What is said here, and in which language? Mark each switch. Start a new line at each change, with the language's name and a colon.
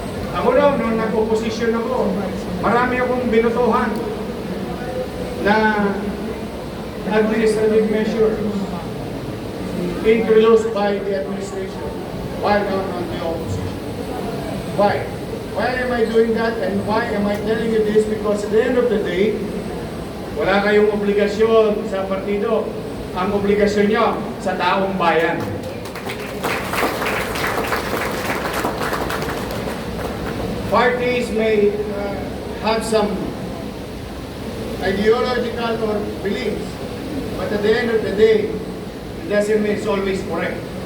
Filipino: Ako daw, nung nag-opposition ako, marami akong binutuhan na
English: administrative measures introduced by the administration while on the opposition. Why? Why am I doing that and why am I telling you this? Because at the end of the day,
Filipino: wala kayong obligasyon sa partido. Ang obligasyon nyo sa taong bayan.
English: Parties may have some ideological or beliefs, but at the end of the day, it doesn't mean it's always correct.